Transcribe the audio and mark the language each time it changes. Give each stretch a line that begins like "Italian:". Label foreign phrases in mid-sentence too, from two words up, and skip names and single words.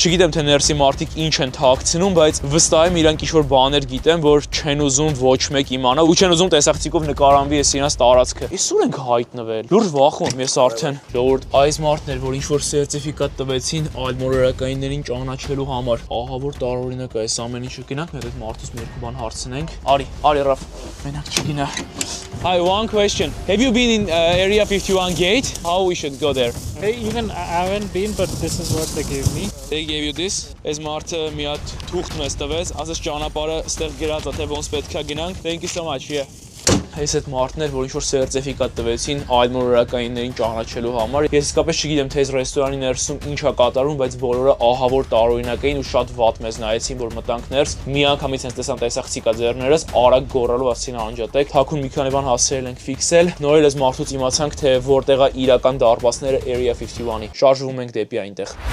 Armenian: չգիտեմ թե ներսի մարդիկ ինչ են թաքցնում, բայց վստահ եմ իրանք ինչ-որ բաներ գիտեն, որ չեն ուզում ոչ մեկ իմանա ու չեն ուզում տեսախցիկով նկարանվի այս իրանց տարածքը։ Էս ուր ենք հայտնվել։ Լուրջ վախում ես արդեն։ Ժողովուրդ, այս մարդն էր, որ ինչ-որ սերտիֆիկատ տվեցին այլմոլորակայիններին ճանաչելու համար։ Ահա որ տարօրինակ է այս ամեն ինչը։ Գնանք մեր այդ մարդուց մի երկու բան հարցնենք։ Արի Ռաֆ, մենակ չգնա։
English: Hi, one question. Have you been in Area 51 gate? How we should go there? Even I haven't been, but this is what they gave me. They gave you this.
Armenian: Այս մարդը մի հատ թուղթ մեզ տվեց, ասես ճանապարհը ստեղ գրած է, թե ոնց պետք է գնանք։
English: Thank you so much.
Armenian: Yeah. Այս այդ մարդն էր, որ ինչ-որ սերտիֆիկատ տվեցին այլմոլորակայիններին ճանաչելու համար։ Ես իսկապես չգիտեմ, թե այս ռեստորանի ներսում ինչ է կատարում, բայց բոլորը ահա որ տարօրինակ էին ու շատ վատ մեզ նայեցին, որ մտանք ներս։ Միանգամից հենց տեսան տեսախցիկա ձեռներս, արագ գոռալով ասին անջատեք։ Թաքուն մի քանի բան հասցրել ենք ֆիքսել։ Նորել այս մարդուց իմացանք, թե որտեղ է իրական դարպասները Area 51-ի։ Շարժվում ենք դեպի այնտեղ։